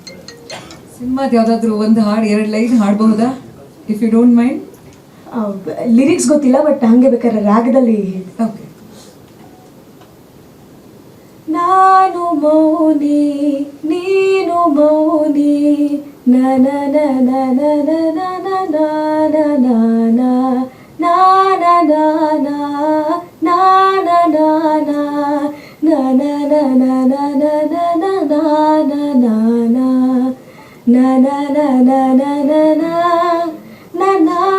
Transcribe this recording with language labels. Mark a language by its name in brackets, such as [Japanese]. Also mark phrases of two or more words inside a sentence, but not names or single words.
[Kannada] ಸಿನಿಮಾದ ಯಾವುದಾದ್ರೂ ಒಂದು ಹಾಡು, 2 ಲೈನ್ ಹಾಡಬಹುದಾ, [English] if you don't mind? [Kannada] ಲಿರಿಕ್ಸ್ ಗೊತ್ತಿಲ್ಲ, ಬಟ್ ಹಂಗೆ ಬೇಕಾದ್ರೆ ರಾಗದಲ್ಲಿ. ಓಕೆ. ನಾನು ಮೌನಿ ನೀನು ಮೌನಿ ನನ ನನ ನನ ನನ ನನ ನನ ನಾನ ನಾನ ನಾನ ನಾನ ನನ ನನ ನನ ನನ ನಾನ ನಾನ ನನ ನನ ನನ ನನ